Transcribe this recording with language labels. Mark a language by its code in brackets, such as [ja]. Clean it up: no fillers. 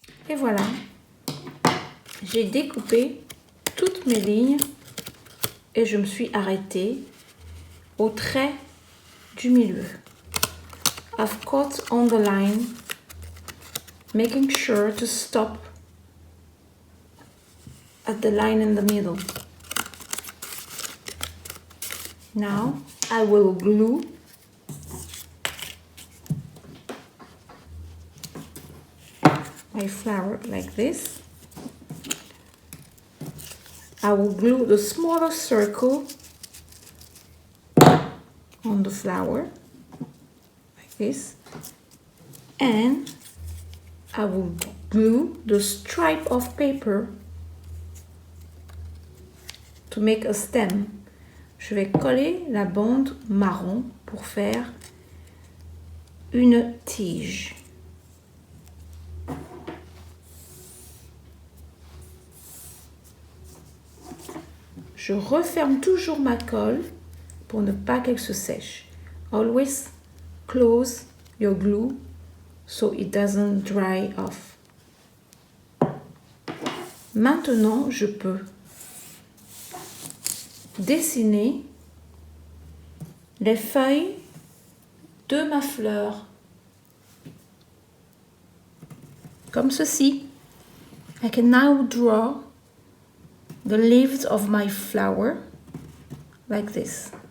[fr] Et voilà, j'ai découpé toutes mes lignes et je me suis arrêtée au trait du milieu. [en] I've cut on the line, making sure to stop at the line in the middle. Now I will glue my flower like this. I will glue the smaller circle on the flower like this, and I will glue the stripe of paper to make a stem. [fr] Je vais coller la bande marron pour faire une tige. Je referme toujours ma colle pour ne pas qu'elle se sèche. [en] Always close your glue so it doesn't dry off. [fr] Maintenant, je peux dessiner les feuilles de ma fleur comme ceci. [en] I can now draw the leaves of my flower like this.